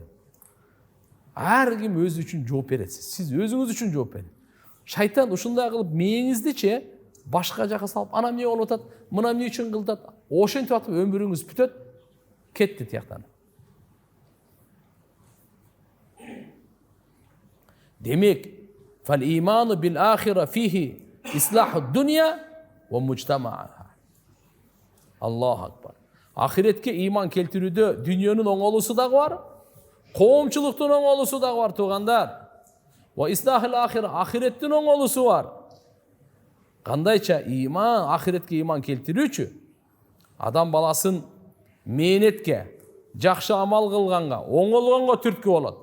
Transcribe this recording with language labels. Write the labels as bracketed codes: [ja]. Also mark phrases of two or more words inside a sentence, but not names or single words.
[ky] Ар ким өзү үчүн жооп берет. Сиз өзүңүз үчүн жооп бериңиз. Шайтан ушундай кылып мээңиздичи башка жака салып, ана эмне болуп атат, мына эмне үчүн кылдат, ошентип атып өмүрүңүз бүтөт, кетти тияктан. [ar] Демек, فالإيمان بالآخرة فيه إصلاح الدنيا ومجتمعها. الله أكبر. [ky] Ахиретке иман келтирүүдө дүйнөнүн оңолуусу дагы бар, коомчулуктун оңолуусу дагы бар тугандар. [ar] وإصلاح الآخرة, [ky] ахиреттин оңолуусу бар. Кандайча иман, ахиретке иман келтирүүчү адам баласын мээнетке, жакшы амал кылганга, оңолгонго түрткү болот.